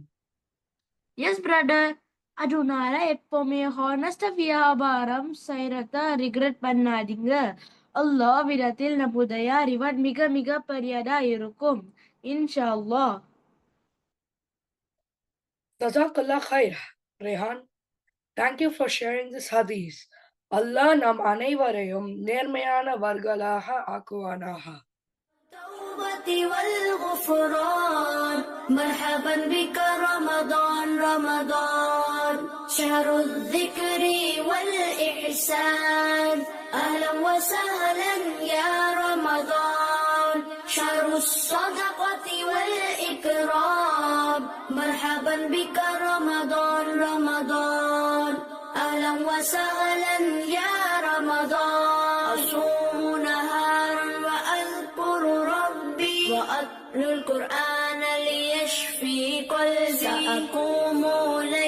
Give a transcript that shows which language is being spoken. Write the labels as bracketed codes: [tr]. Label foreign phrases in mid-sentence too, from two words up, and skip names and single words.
[en] yes brother, [ta] அதனால எப்பவுமே ஹானஸ்டா வியாபாரம் செய்யறத ரிக்ரெட் பண்ணாதீங்க. அல்லாஹ் விடத்தில் நம்முடைய ரிவார்ட் மிக மிக பெரியதா இருக்கும், [ar] إن شاء الله. جزاك الله خير. [en] ரேஹான், thank you for sharing this hadith. [ta] அல்லாஹ் நம் அனைவரையும் நேர்மையானவர்களாக ஆக்குவானாக. [ar] التوبة والغفران مرحبا بك رمضان رمضان شهر الذكر والإحسان أهلا وسهلا يا رمضان شهر الصدقة والإكرام مرحبا بك رمضان رمضان أهلا وسهلا يا رمضان أصوم نهارا وأذكر ربي وأتلو القرآن ليشفي قلبي سأقوم